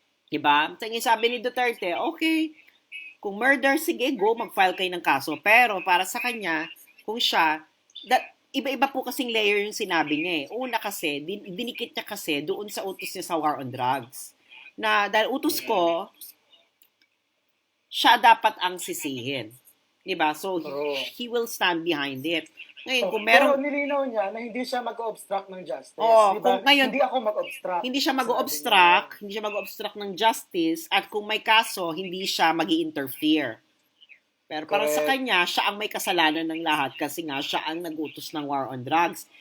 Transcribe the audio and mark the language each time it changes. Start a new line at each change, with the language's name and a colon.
Filipino: Di ba? Sabi ni Duterte, okay, kung murder, sige, go, mag-file kayo ng kaso. Pero para sa kanya, kung siya, iba-iba po kasing layer yung sinabi niya eh. Una kasi, dinikit niya kasi doon sa utos niya sa war on drugs. Na dahil utos ko, siya dapat ang sisihin. Diba?
English: So, he will stand behind it.
Filipino: Ngayon, kung pero nilinaw niya na hindi siya mag-obstruct ng justice. Diba? Ngayon, hindi ako mag-obstruct. Hindi siya mag-obstruct ng justice at kung may kaso, hindi siya mag-i-interfere. Pero para sa kanya, siya ang may kasalanan ng lahat kasi nga siya ang nag-utos ng war on drugs.